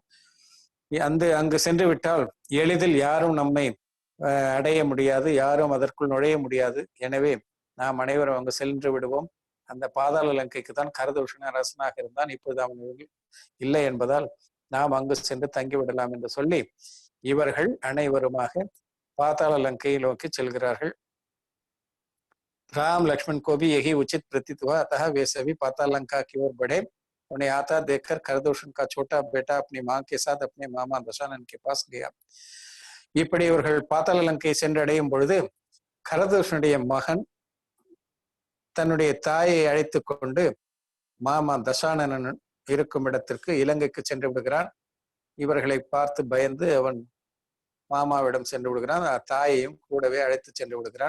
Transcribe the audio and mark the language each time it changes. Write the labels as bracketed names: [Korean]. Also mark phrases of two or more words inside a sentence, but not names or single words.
[Tamil] அங்கு சென்று விட்டால் எளிதில் யாரும் நம்மை அடைய முடியாது, யாரும் அதற்குள் நுழைய முடியாது, எனவே நாம் அனைவரும் அங்கு சென்று விடுவோம். அந்த பாதாள லங்கைக்கு தான் கரதூஷண அரசனாக இருந்தான், இப்போது அவன் இல்லை என்பதால் நாம் அங்கு சென்று தங்கிவிடலாம் என்று சொல்லி இவர்கள் அனைவருமாக பாதாள லங்கையை நோக்கி செல்கிறார்கள். [Hindi] राम लक्ष्मण को भी यही उचित प्रतीत हुआ, अतः वे सभी पाताल लंका की ओर बढ़े. उन्हें आता देखकर खरदूषण का छोटा बेटा अपनी मां के साथ अपने मामा दशानन के पास गया. [Tamil] இப்படி இவர்கள் பாதாள லங்கை சென்றடையும் பொழுது கரதூஷனுடைய மகன் தன்னுடைய தாயை அழைத்து கொண்டு மாமா தசானனன் இருக்கும் இடத்திற்கு இலங்கைக்கு சென்று விடுகிறான். இவர்களை பார்த்து பயந்து அவன் மாமாவிடம் சென்று விடுகிறான், தாயையும் கூடவே அழைத்து சென்று விடுகிறான்.